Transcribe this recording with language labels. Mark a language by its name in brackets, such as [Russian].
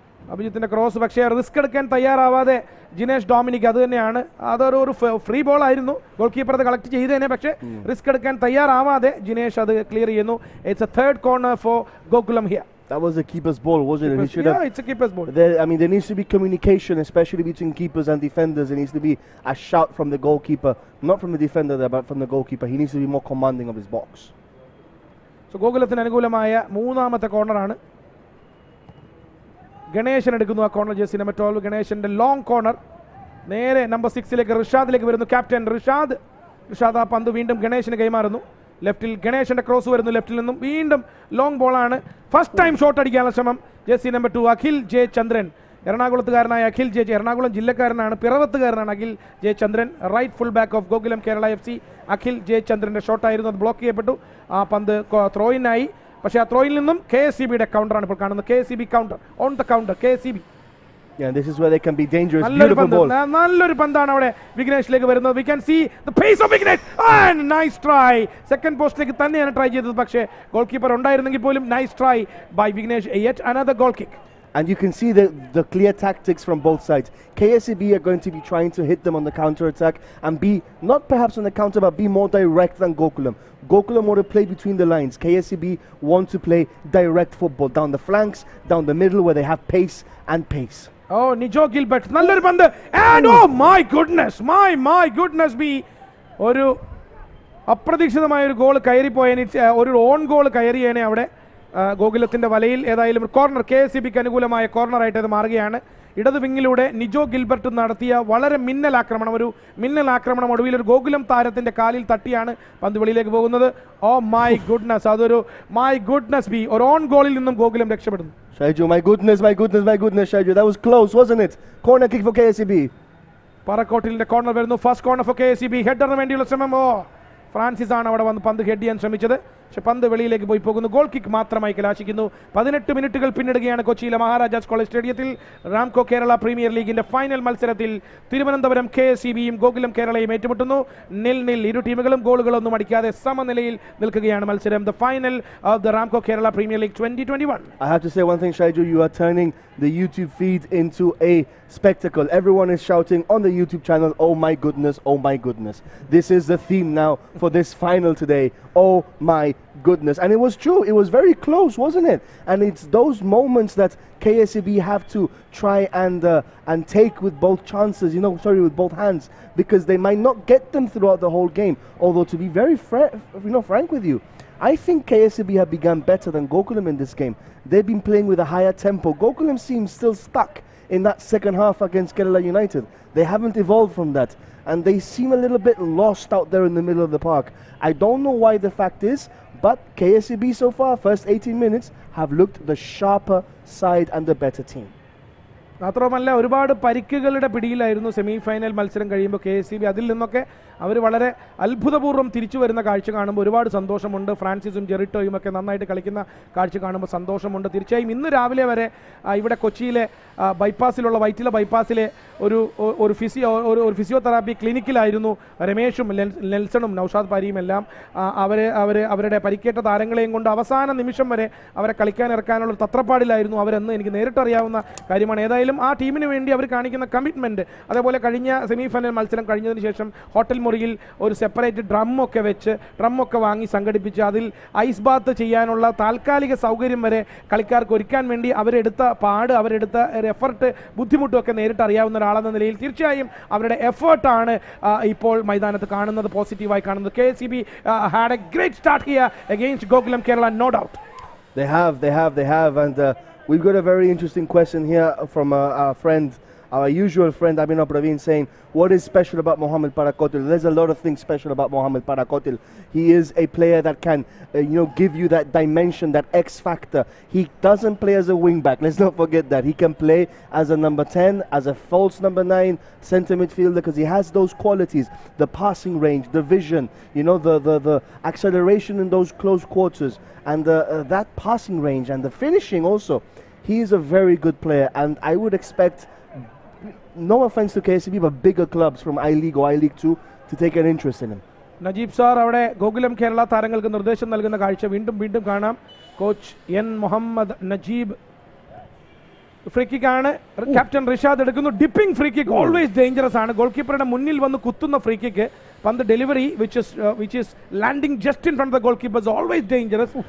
[Malayalam] അഭിജിത്തിന്റെ cross, പക്ഷേ risk എടുക്കാൻ തയ്യാറാവാതെ Jinesh Dominic. അത് തന്നെയാണ്, അതൊരു ഫ്രീ ബോൾ ആയിരുന്നു. ഗോൾ കീപ്പർ അത് കളക്ട് ചെയ്തേനെ, പക്ഷേ റിസ്ക് എടുക്കാൻ തയ്യാറാവാതെ ജിനേഷ് അത് ക്ലിയർ ചെയ്യുന്നു. [English] It's a third corner for Gokulam here. That was a keeper's ball, wasn't it? It's a keeper's ball. There needs to be communication, especially between keepers and defenders. There needs to be a shout from the goalkeeper, not from the defender there, but from the goalkeeper. He needs to be more commanding of his box. [Malayalam] So ഗോകുലത്തിന് അനുകൂലമായ 3ാമത്തെ കോർണറാണ്. ഗണേശൻ എടുക്കുന്നു ആ corner. Jersey number 12 ഗണേശന്റെ long corner നേരെ number 6ലേക്ക് റിഷാദിലേക്ക് വരുന്നു. Captain Rishad ആ പന്ത് വീണ്ടും ഗണേശന് കൈമാറുന്നു. ലെഫ്റ്റിൽ ഗണേശന്റെ ക്രോസ് വരുന്നു. ലെഫ്റ്റിൽ നിന്നും വീണ്ടും ലോങ് ബോളാണ്. ഫസ്റ്റ് ടൈം ഷോട്ട് അടിക്കാനുള്ള ശ്രമം jersey number 2 Akhil J Chandran. എറണാകുളത്തുകാരനായ Akhil Ernakulam ജില്ലക്കാരനാണ്, പിറവത്തുകാരനാണ് Akhil Jayachandran. [English] right full back of [Malayalam] Gokulam Kerala FC Akhil ജയചന്ദ്രൻ്റെ ഷോട്ടായിരുന്നു, അത് ബ്ലോക്ക് ചെയ്യപ്പെട്ടു. ആ പന്ത് ത്രോയിനായി. പക്ഷേ ആ ത്രോയിൽ നിന്നും KSEBയുടെ കൗണ്ടറാണ് ഇപ്പോൾ കാണുന്നത്. KSEB counter on the counter KSEB. [English] Yeah, this is where they can be dangerous. Beautiful ball. [Malayalam] നല്ലൊരു പന്താണ് അവിടെ വിഘ്നേഷിലേക്ക് വരുന്നത്. [English] We can see the pace of Vignesh and nice try. [Malayalam] Second പോസ്റ്റിലേക്ക് തന്നെയാണ് ട്രൈ ചെയ്തത്, പക്ഷേ ഗോൾ കീപ്പർ ഉണ്ടായിരുന്നെങ്കിൽ പോലും [English] nice try by [Malayalam] Vignesh. [English] Yet another goal kick. And you can see the clear tactics from both sides. KSEB are going to be trying to hit them on the counter attack and be, not perhaps on the counter, but be more direct than Gokulam. Gokulam want to play between the lines. KSEB want to play direct football down the flanks, down the middle where they have pace and pace. [Malayalam] Oh, Nijo Gilbert, നല്ലൊരു പന്ത്. [English] And oh my goodness me. [Malayalam] ഒരു അപ്രതീക്ഷിതമായ ഒരു goal കയറിപ്പോയതിന്, ഒരു on goal കയറിയേനെ അവിടെ ഗോകുലത്തിൻ്റെ വലയിൽ. ഏതായാലും corner KSEBക്ക് അനുകൂലമായ കോർണറായിട്ട് അത് മാറുകയാണ്. ഇടത് വിങ്ങിലൂടെ നിജോ ഗിൽബർട്ട് നടത്തിയ വളരെ മിന്നൽ ആക്രമണം ഒടുവിൽ ഒരു ഗോകുലം താരത്തിൻ്റെ കാലിൽ തട്ടിയാണ് പന്ത് വെളിയിലേക്ക് പോകുന്നത്. [English] oh my goodness, [Malayalam] അതൊരു മൈ ഗുഡ്നസ് ബി, ഒരു ഓൺ ഗോളിൽ നിന്നും Gokulam രക്ഷപ്പെടുന്നു. [English] Shaiju, my goodness, Shaiju, that was close, wasn't it? Corner kick for KSEB. [Malayalam] പറക്കോട്ടിലിൻ്റെ corner വരുന്നു. [English] first corner for [Malayalam] KSEB. ഹെഡറിന് വേണ്ടിയുള്ള ശ്രമം. ഫ്രാൻസിസ് ആണ് അവിടെ വന്ന് പന്ത് ഹെഡ് ചെയ്യാൻ ശ്രമിച്ചത്, പക്ഷെ പന്ത് വെളിയിലേക്ക് പോയി പോകുന്നു. ഗോൾ കിക്ക് മാത്രമായി കലാശിക്കുന്നു. 18 മിനിറ്റുകൾ പിന്നിടുകയാണ് കൊച്ചിയിലെ മഹാരാജാസ് കോളേജ് സ്റ്റേഡിയത്തിൽ. റാംകോ കേരള പ്രീമിയർ ലീഗിന്റെ ഫൈനൽ മത്സരത്തിൽ തിരുവനന്തപുരം KSEBയും ഗോകുലം കേരളയും ഏറ്റുമുട്ടുന്നു. 0-0. ഇരു ടീമുകളും ഗോളുകളൊന്നും അടിക്കാതെ സമനിലയിൽ നിൽക്കുകയാണ് മത്സരം. [English] The final of the Ramco Kerala premier league 2021. I have to say one thing, Shaiju, you are turning the YouTube feed into a spectacle. Everyone is shouting on the YouTube channel, oh my goodness. This is the theme now for this final today. Oh my goodness. And it was true, it was very close, wasn't it? And it's those moments that KSEB have to try and take with both chances, with both hands, because they might not get them throughout the whole game. Although, to be very frank with you, I think KSEB have begun better than Gokulam in this game. They've been playing with a higher tempo. Gokulam seems still stuck in that second half against Kerala United. They haven't evolved from that, and they seem a little bit lost out there in the middle of the park. I don't know why the fact is, but KSEB so far, first 18 minutes, have looked the sharper side and the better team. [Malayalam] മാത്രമല്ല ഒരുപാട് പരിക്കുകളുടെ പിടിയിലായിരുന്നു semi final മത്സരം കഴിയുമ്പോൾ KSEB. അതിൽ നിന്നൊക്കെ അവർ വളരെ അത്ഭുതപൂർവ്വം തിരിച്ചു വരുന്ന കാഴ്ച കാണുമ്പോൾ ഒരുപാട് സന്തോഷമുണ്ട്. ഫ്രാൻസിസും ജെറിറ്റോയും ഒക്കെ നന്നായിട്ട് കളിക്കുന്ന കാഴ്ച കാണുമ്പോൾ സന്തോഷമുണ്ട്. തീർച്ചയായും ഇന്ന് രാവിലെ വരെ ഇവിടെ കൊച്ചിയിലെ ബൈപ്പാസിലുള്ള വൈറ്റില ബൈപ്പാസിലെ ഒരു ഫിസിയോതെറാപ്പി ക്ലിനിക്കിലായിരുന്നു രമേഷും നെൽസണും നൗഷാദ് പാരിയും എല്ലാം. അവരുടെ പരിക്കേറ്റ താരങ്ങളെയും കൊണ്ട് അവസാന നിമിഷം വരെ അവരെ കളിക്കാൻ ഇറക്കാനുള്ള തത്രപ്പാടിലായിരുന്നു അവരെന്ന് എനിക്ക് നേരിട്ടറിയാവുന്ന കാര്യമാണ്. ഏതായാലും ആ ടീമിന് വേണ്ടി അവർ കാണിക്കുന്ന കമ്മിറ്റ്മെൻറ്റ്, അതേപോലെ കഴിഞ്ഞ സെമി ഫൈനൽ മത്സരം കഴിഞ്ഞതിന് ശേഷം ഹോട്ടൽ മുറിയിൽ ഒരു സെപ്പറേറ്റ് ഡ്രമ്മൊക്കെ വാങ്ങി സംഘടിപ്പിച്ച് അതിൽ ഐസ് ബാത്ത് ചെയ്യാനുള്ള താൽക്കാലിക സൗകര്യം വരെ കളിക്കാർക്ക് ഒരുക്കാൻ വേണ്ടി അവരെടുത്ത എഫർട്ട്, ബുദ്ധിമുട്ടുമൊക്കെ നേരിട്ട് അറിയാവുന്ന ഒരാളെന്ന നിലയിൽ തീർച്ചയായും അവരുടെ എഫേർട്ടാണ് ഇപ്പോൾ മൈതാനത്ത് കാണുന്നത്, പോസിറ്റീവായി കാണുന്നത്. [English] KSEB had a great start here against Gokulam Kerala, no doubt. They have, and we've got a very interesting question here from our friend, our usual friend Abhinav Praveen, saying, what is special about Mohamed Parakotil? There's a lot of things special about Mohamed Parakotil. He is a player that can give you that dimension, that X factor. He doesn't play as a wing back, let's not forget that. He can play as a number 10, as a false number 9 centre midfielder, because he has those qualities, the passing range, the vision, the acceleration in those close quarters, and that passing range and the finishing also. He is a very good player, and I would expect, no offense to KSEB, but bigger clubs from I-League or I-League 2 to take an interest in him. [Malayalam] Najeeb sir അവിടെ ഗോകുലം കേരള താരങ്ങൾക്ക് നിർദ്ദേശം നൽകുന്ന കാഴ്ച വീണ്ടും കാണാം. Coach N Muhammad Najeeb. Free kick ആണ്, captain Rishad എടുക്കുന്നു. [English] Dipping free kick always dangerous ആണ്. [Malayalam] ഗോൾ കീപ്പറുടെ മുന്നിൽ വന്ന് കുത്തുന്ന ഫ്രീ കിക്ക്, പന്ത് delivery [English] which is landing just in front of the goalkeeper is always dangerous.